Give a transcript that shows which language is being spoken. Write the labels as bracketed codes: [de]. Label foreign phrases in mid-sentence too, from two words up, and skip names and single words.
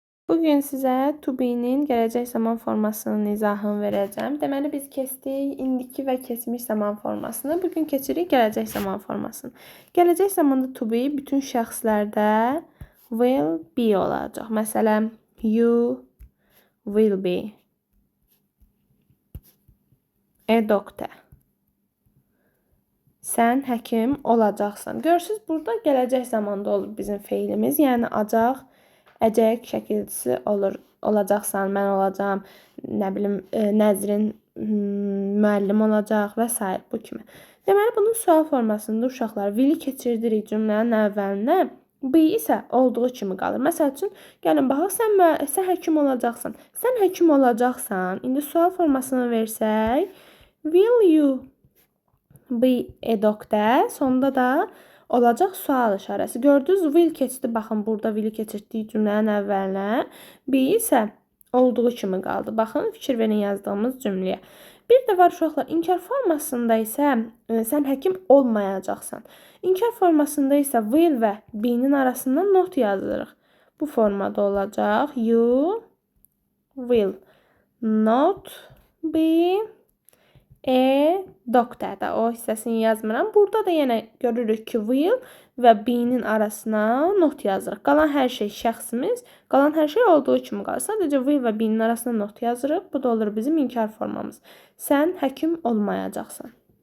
[az] Bugün sizə [en] to be- [az] nin gələcək zaman formasının izahını verəcəm. Deməli, biz keçdik indiki və keçmiş zaman formasını. Bugün keçirik gələcək zaman formasını. Gələcək zamanda [en] to be [az] bütün şəxslərdə [en] will be [az] olacaq. Məsələn, [en] you will be a doctor. [az] Sən həkim olacaqsan. Görürsünüz, burada gələcək zamanda olur bizim feilimiz. Yəni, acaq, əcək şəkilçisi olacaqsan, mən olacağam, nə bilim, Nəzrin müəllim olacaq və s. bu kimi. Deməli, bunun sual formasında uşaqlar will-i keçirdirik cümlənin əvvəlinə, be isə olduğu kimi qalır. Məsəl üçün, gəlin baxaq, sən həkim olacaqsan. Sən həkim olacaqsan. İndi sual formasını versək, [en] will you be a doctor? [az] Sonunda da olacaq sual işarəsi. Gördünüz, will keçdi. Baxın, burada will-i keçirdik cümlənin əvvəlinə. Be isə olduğu kimi qaldı. Baxın, fikir verin yazdığımız cümləyə. Bir də var uşaqlar, inkar formasında isə sən həkim olmayacaqsan. İnkar formasında isə will və be-nin arasında not yazırıq. Bu formada olacaq. [en] You will not be a doctor [az] da o hissəsini yazmıram. Burada da yenə görürük ki, will və be-nin arasına not yazırıq. Qalan hər şey şəxsimiz, qalan hər şey olduğu kimi qalır. Sadəcə will və be-nin arasına not yazırıq. Bu da olur bizim inkar formamız. Sən həkim olmayacaqsan.